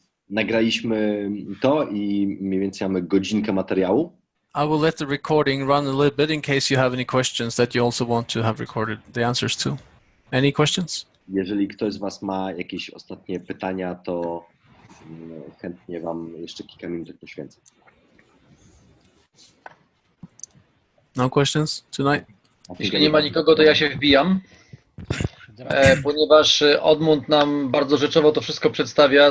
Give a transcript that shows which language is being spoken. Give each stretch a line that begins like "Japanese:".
Polish: Nagraliśmy to i mniej więcej mamy godzinkę materiału.
English: I will let the recording run a little bit in case you have any questions that you also want to have recorded the answers to. Any questions?
Polish: Jeżeli ktoś z was ma jakieś ostatnie pytania, to chętnie wam jeszcze kilka minut poświęcę.
English: No questions tonight?
Polish: Jeśli nie ma nikogo, to ja się wbijam, ponieważ Oddmund nam bardzo rzeczowo to wszystko przedstawia.